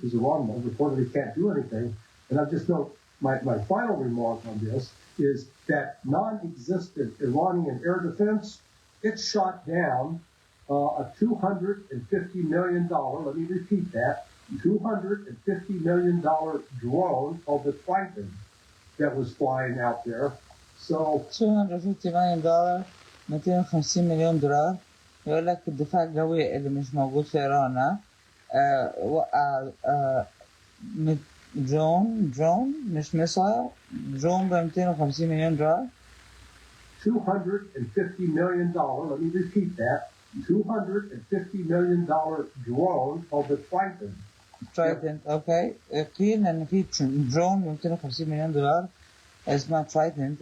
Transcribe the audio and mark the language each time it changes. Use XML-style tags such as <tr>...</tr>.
<en>Because Iran reportedly can't do anything. And I just note my final remark on this is that non-existent Iranian air defense, it shot down a $250 million, let me repeat that, $250 million drone called the Triton that was flying out there. So $250 million,</en> <ar>$250 مليون. يقول لك الدفاع الجوي اللي مش موجود في إيران وقع درون مش مصر درون ب $250 مليون.</ar> <en>$250 million, let me repeat that, $250 million drone called the Triton. Trident, okay.</en> <ar>قيل إن في درون ب $250 مليون اسمها Trident.</ar>